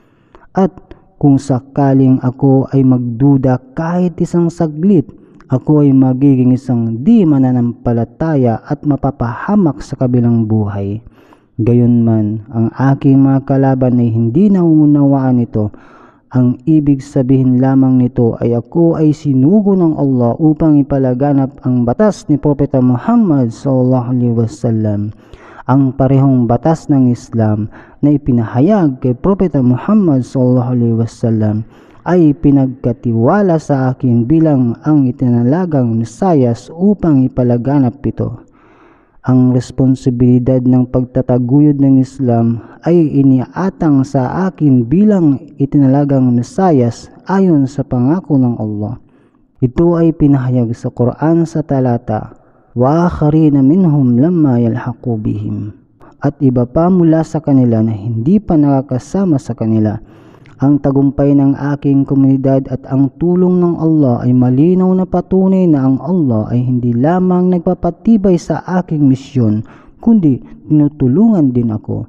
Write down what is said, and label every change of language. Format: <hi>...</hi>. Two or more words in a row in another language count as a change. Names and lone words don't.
<tl>At kung sakaling ako ay magduda kahit isang saglit, ako ay magiging isang di mananampalataya at mapapahamak sa kabilang buhay. Gayunman, ang aking mga kalaban ay hindi nauunawaan ito. Ang ibig sabihin lamang nito ay ako ay sinugo ng Allah upang ipalaganap ang batas ni Propeta Muhammad</tl> <ar>صلى الله عليه وسلم.</ar> <tl>Ang parehong batas ng Islam na ipinahayag kay Propeta Muhammad</tl> <ar>صلى الله عليه وسلم</ar> <tl>ay pinagkatiwala sa akin bilang ang itinalagang Mesiyas upang ipalaganap ito. Ang responsibilidad ng pagtataguyod ng Islam ay iniatang sa akin bilang itinalagang Mesiyas ayon sa pangako ng Allah. Ito ay pinahayag sa Quran sa talata,</tl> <ar>"وآخرين منهم لما يلحقوا بهم."</ar> <tl>At iba pa mula sa kanila na hindi pa nakakasama sa kanila ang tagumpay ng aking komunidad at ang tulong ng Allah ay malinaw na patunay na ang Allah ay hindi lamang nagpapatibay sa aking misyon, kundi tinutulungan din ako.</tl>